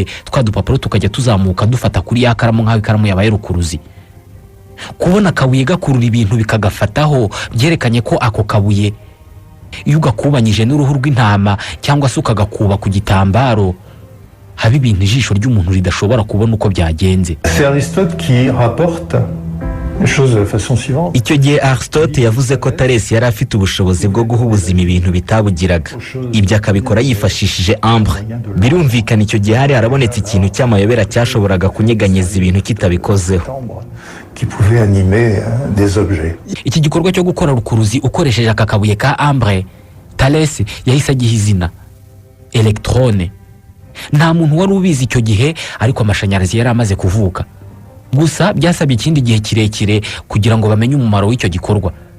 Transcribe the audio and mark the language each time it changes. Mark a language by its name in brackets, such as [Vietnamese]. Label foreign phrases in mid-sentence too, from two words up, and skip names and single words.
[Kinyarwanda] Twa dupapuro tukajya tuzamuka dufata kuri ya karamu nk'aho ikaramu yabaye rukuruzi. Kubona kabuye gakurura ibintu bikagafataho byerekanye ko ako kabuye iyo ugakubanyije n'uruhu rw'intama cyangwa se ukagakuba ku gitambaro haba ibintu ijisho ry'umuntu ridashobora kubona uko byagenze. [French] C'est Aristote qui rapporte les choses de la façon suivante. [Kinyarwanda] Icyo gihe Aristote yavuze ko Thales yari afite ubushobozi bwo guha ubuzima ibintu bitabugiraga. Ibyo akabikora yifashishije ambre. Birumvikana icyo gihe hari harabonetse ikintu cy'amayobera cyashoboraga kunyeganyeza ibintu kitabikozeho. [French] Qui pouvait animer des objets. [Kinyarwanda] Iki gikorwa cyo gukora rukuruzi ukoresheje aka kabuye ka ambre, Thales yahise agiha izina electrone. Nta muntu wari ubizi icyo gihe, ariko amashanyarazi yari amaze kuvuka. Gusa byasabye ikindi gihe kirekire kugira ngo bamenye umumaro w'icyo gikorwa.